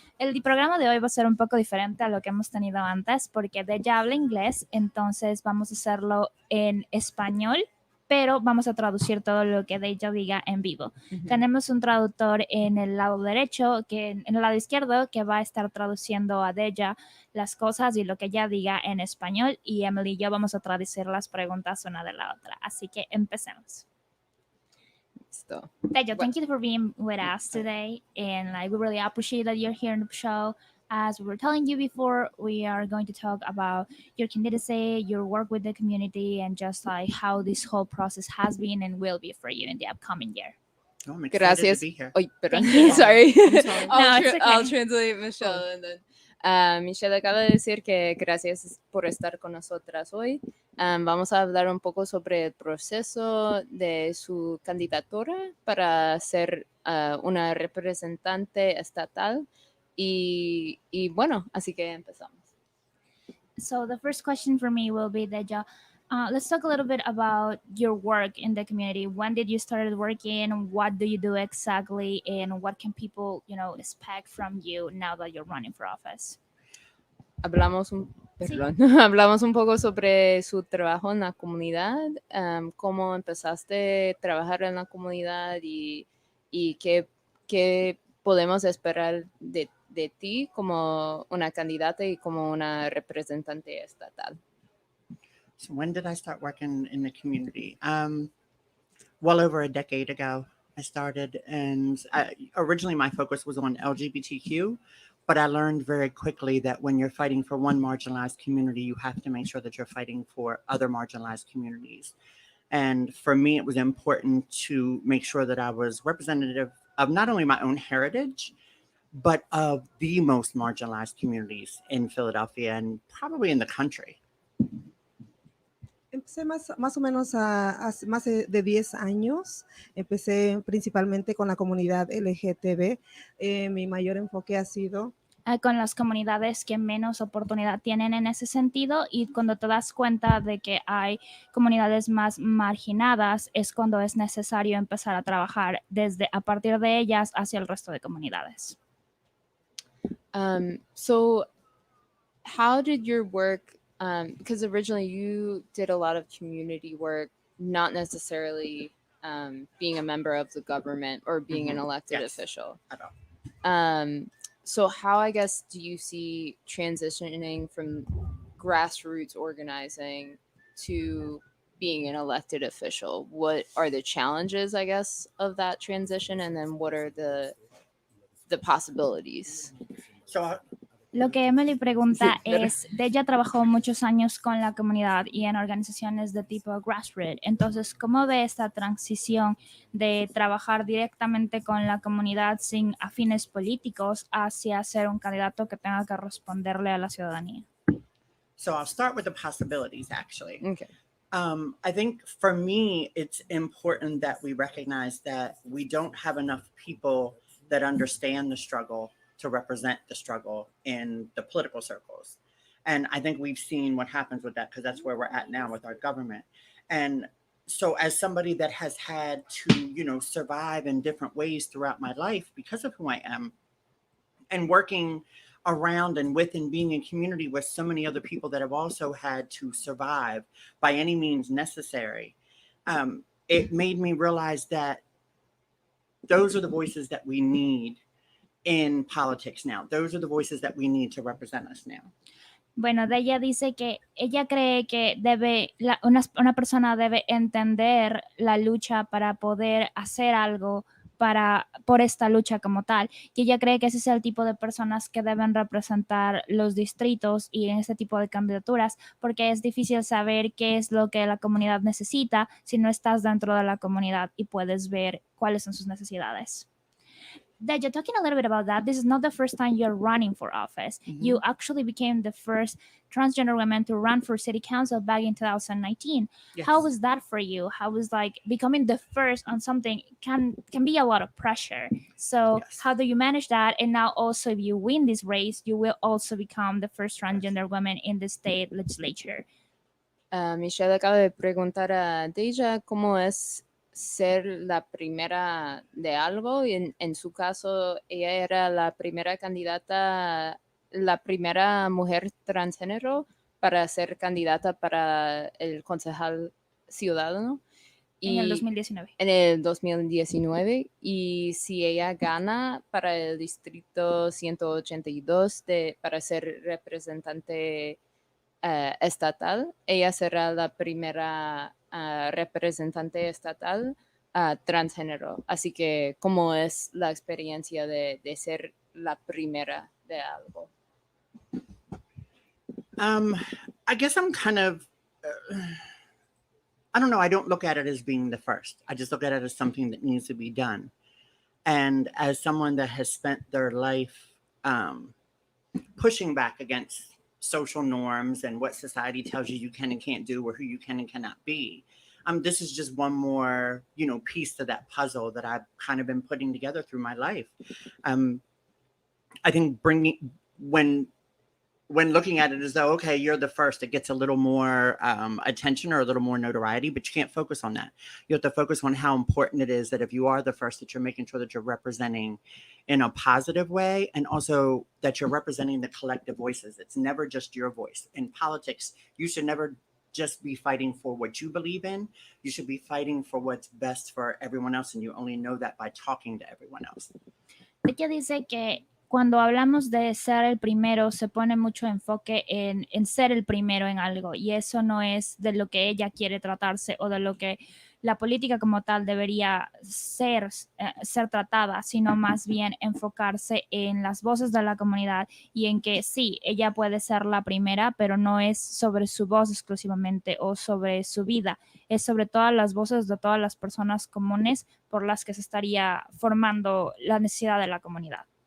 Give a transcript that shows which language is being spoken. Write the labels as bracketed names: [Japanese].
[Spanish] El programa de hoy va a ser un poco diferente a lo que hemos tenido antes porque Deja habla inglés, entonces vamos a hacerlo en español, pero vamos a traducir todo lo que Deja diga en vivo. Uh-huh. Tenemos un traductor en el lado derecho, en el lado izquierdo, que va a estar traduciendo a Deja las cosas y lo que ella diga en español, y Emily y yo vamos a traducir las preguntas una de la otra. Así que empecemos. Listo. [English] Deja, thank you for being with us today, and we really appreciate that you're here in the show. As we were telling you before, we are going to talk about your candidacy, your work with the community, and just how this whole process has been and will be for you in the upcoming year. Oh, I'm excited to be here. [Spanish] Oy, perdón. [English] Sorry. Sorry. No, I'll translate Michelle. And then, [Spanish] Michelle acaba de decir que gracias por estar con nosotras hoy. Vamos a hablar un poco sobre el proceso de su candidatura para ser una representante estatal. Y bueno, así que empezamos. [English] So the first question for me will be, Deja, let's talk a little bit about your work in the community. When did you start working? What do you do exactly? And what can people, expect from you now that you're running for office? [Spanish] Hablamos un poco sobre su trabajo en la comunidad, cómo empezaste a trabajar en la comunidad y qué podemos esperar de ti como una candidata y como una representante estatal. [English] So when did I start working in the community? Well over a decade ago, I started, and originally my focus was on LGBTQ, but I learned very quickly that when you're fighting for one marginalized community, you have to make sure that you're fighting for other marginalized communities. And for me, it was important to make sure that I was representative of not only my own heritage, but of the most marginalized communities in Philadelphia and probably in the country. [Spanish] Empecé más o menos hace más de 10 años. Empecé principalmente con la comunidad LGTB. Mi mayor enfoque ha sido con las comunidades que menos oportunidad tienen en ese sentido, y cuando te das cuenta de que hay comunidades más marginadas es cuando es necesario empezar a trabajar a partir de ellas hacia el resto de comunidades. [English] So how did your work, because originally you did a lot of community work, not necessarily being a member of the government or being an elected official. At all. So how, I guess, do you see transitioning from grassroots organizing to being an elected official? What are the challenges, I guess, of that transition? And then what are the possibilities? So [Spanish] Lo que Emily pregunta es, ella trabajó muchos años con la comunidad y en organizaciones de tipo grassroots. Entonces, ¿cómo ve esta transición de trabajar directamente con la comunidad sin afines políticos hacia ser un candidato que tenga que responderle a la ciudadanía? [English] So I'll start with the possibilities, actually. Okay. I think for me, it's important that we recognize that we don't have enough people that understand the struggle to represent the struggle in the political circles. And I think we've seen what happens with that because that's where we're at now with our government. And so as somebody that has had to, survive in different ways throughout my life because of who I am, and working around and with and being in community with so many other people that have also had to survive by any means necessary, it made me realize that those are the voices that we need in politics now. Those are the voices that we need to represent us now. [Spanish] Bueno, de ella dice que ella cree que una persona debe entender la lucha para poder hacer algo por esta lucha como tal. Y ella cree que ese es el tipo de personas que deben representar los distritos y en ese tipo de candidaturas, porque es difícil saber qué es lo que la comunidad necesita si no estás dentro de la comunidad y puedes ver cuáles son sus necesidades. [English] Deja, talking a little bit about that, this is not the first time you're running for office. Mm-hmm. You actually became the first transgender woman to run for city council back in 2019. Yes. How was that for you? How was like becoming the first on something can be a lot of pressure. So Yes. how do you manage that? And now also if you win this race, you will also become the first transgender woman in the state legislature. [Spanish] Michelle acaba de preguntar a Deja cómo es ser la primera de algo y en su caso ella era la primera candidata, la primera mujer transgénero para ser candidata para el concejal ciudadano. En el 2019. En el 2019 y si ella gana para el distrito 182 para ser representante estatal, ella será la primera representante estatal transgénero. Así que, ¿cómo es la experiencia de ser la primera de algo? [English] I guess I'm kind of, I don't know, I don't look at it as being the first. I just look at it as something that needs to be done. And as someone that has spent their life pushing back against social norms and what society tells you can and can't do or who you can and cannot be. This is just one more, piece to that puzzle that I've kind of been putting together through my life. I think when looking at it as though, okay, you're the first, it gets a little more attention or a little more notoriety, but you can't focus on that. You have to focus on how important it is that if you are the first, that you're making sure that you're representing in a positive way and also that you're representing the collective voices. It's never just your voice. In politics, you should never just be fighting for what you believe in. You should be fighting for what's best for everyone else, and you only know that by talking to everyone else. [Spanish] Ella dice que cuando hablamos de ser el primero, se pone mucho enfoque en ser el primero en algo, y eso no es de lo que ella quiere tratarse o de lo que la política como tal debería ser tratada, sino más bien enfocarse en las voces de la comunidad y en que sí, ella puede ser la primera, pero no es sobre su voz exclusivamente o sobre su vida, es sobre todas las voces de todas las personas comunes por las que se estaría formando la necesidad de la comunidad.